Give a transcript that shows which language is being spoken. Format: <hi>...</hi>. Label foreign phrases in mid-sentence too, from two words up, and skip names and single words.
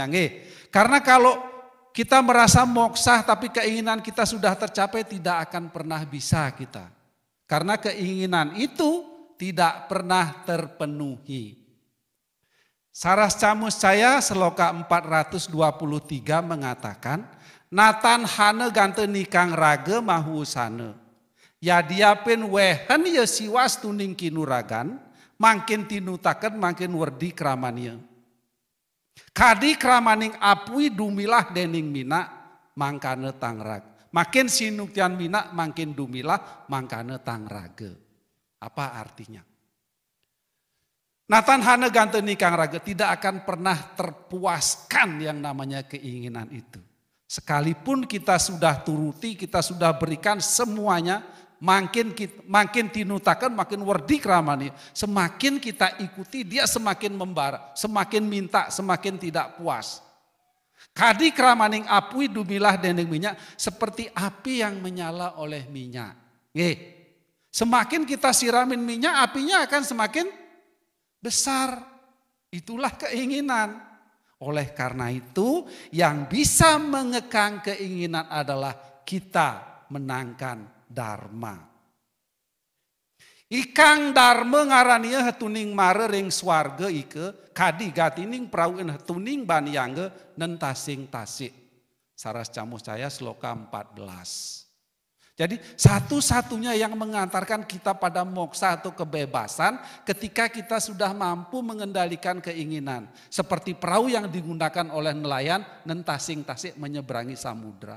<id>Karena kalau kita merasa moksah tapi keinginan kita sudah tercapai, tidak akan pernah bisa kita. Karena keinginan itu tidak pernah terpenuhi. Saras Camus saya Seloka 423 mengatakan,</id> <kaw>Natan hane gante nikang raga mahu sana. Ya diapin wehen ya siwas tuning kinuragan, makin tinutaken makin werdi kramania. Kadi kramaning apui dumilah dening mina mangkane tangrag. Makin sinuktian mina makin dumilah mangkane tangraga.</kaw> <id>Apa artinya?</id> <kaw>Natan hane gante nikang raga</kaw> <id>tidak akan pernah terpuaskan yang namanya keinginan itu. Sekalipun kita sudah turuti, kita sudah berikan semuanya,</id> <kaw>makin tinutakan, makin werdi kramani.</kaw> <id>Semakin kita ikuti, dia semakin membara, semakin minta, semakin tidak puas.</id> <kaw>Kadi kramaning apui dumilah dening minyak,</kaw> <id>seperti api yang menyala oleh minyak. Semakin kita siramin minyak, apinya akan semakin besar. Itulah keinginan. Oleh karena itu, yang bisa mengekang keinginan adalah kita menangkan dharma.</id> <kaw>Ikang dharma ngarania hetuning mare ring swarga ike kadi gatining prauin hetuning baniangge nentasing tasik.</kaw> <id>Saras Camus saya Seloka 14. Jadi satu-satunya yang mengantarkan kita pada moksa atau kebebasan ketika kita sudah mampu mengendalikan keinginan. Seperti perahu yang digunakan oleh nelayan</id> <kaw>nentasing tasik</kaw> <id>menyeberangi samudra.</id>